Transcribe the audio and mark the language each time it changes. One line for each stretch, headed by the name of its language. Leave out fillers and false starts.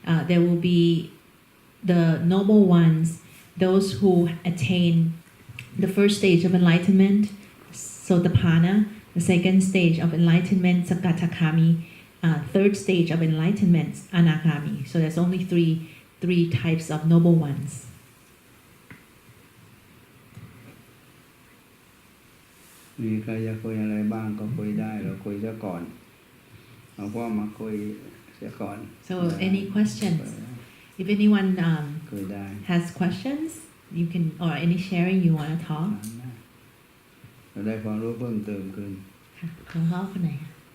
English: There will be the noble ones, those who attain the first stage of enlightenment, Sotapanna, the second stage of enlightenment, Sakatakami, third stage of enlightenment, Anagami. So there's only three types of noble ones.
Thai: มีใครจะคุยอะไรบ้างก็คุยได้เราคุยซะก่อนเอาพ่อมาคุยเสียก่อน
English: So any questions? If anyone
Thai: คุยได้
English: has questions, you can, or any sharing you want to talk.
Thai: เราได้ความรู้เพิ่มเติมขึ้น ค่ะหลวงพ่อคนไหนคะ